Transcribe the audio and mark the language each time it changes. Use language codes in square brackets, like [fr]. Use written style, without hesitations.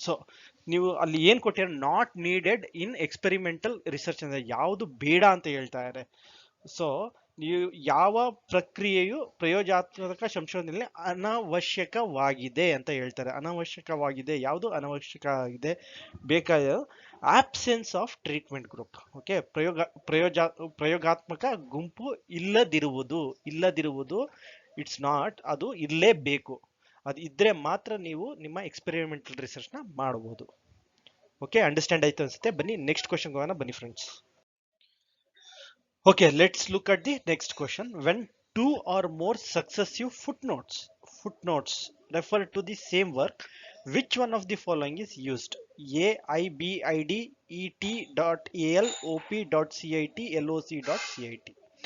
[kn] So ನೀವು ಅಲ್ಲಿ ಏನ್ ಕೊಟ್ಟಿರೋ, [en] not needed in experimental research [kn] ಅಂದ್ರೆ ಯಾವುದು ಬೇಡ ಅಂತ ಹೇಳ್ತಾ ಇದ್ದಾರೆ. ಸೊ ನೀವು ಯಾವ ಪ್ರಕ್ರಿಯೆಯು ಪ್ರಯೋಗಾತ್ಮಕ ಸಂಶೋಧನೆಯಲ್ಲಿ ಅನವಶ್ಯಕವಾಗಿದೆ ಅಂತ ಹೇಳ್ತಾರೆ. ಅನವಶ್ಯಕವಾಗಿದೆ, ಯಾವುದು ಅನವಶ್ಯಕ ಆಗಿದೆ ಬೇಕಾದ [en] absence of treatment group. [kn] Okay, ಪ್ರಯೋಗಾತ್ಮಕ ಗುಂಪು ಇಲ್ಲದಿರುವುದು [en] it's not, [kn] ಅದು ಇರಲೇಬೇಕು. ಅದು ಇದ್ರೆ ಮಾತ್ರ ನೀವು ನಿಮ್ಮ ಎಕ್ಸ್ಪೆರಿಮೆಂಟಲ್ ರಿಸರ್ಚ್ ನ ಮಾಡಬಹುದು. ಓಕೆ, ಅಂಡರ್ಸ್ಟ್ಯಾಂಡ್ ಆಯ್ತು ಅನ್ಸುತ್ತೆ. ಬನ್ನಿ ನೆಕ್ಸ್ಟ್ ಕ್ವಶನ್ ಹೋಗೋಣ ಬನ್ನಿ friends. [en] Okay, let's look at the next question. When two or more successive footnotes refer to the same work, which one of the following is used? A, I, B, I, D, E, T dot AL, OP dot CIT, LOC dot CIT.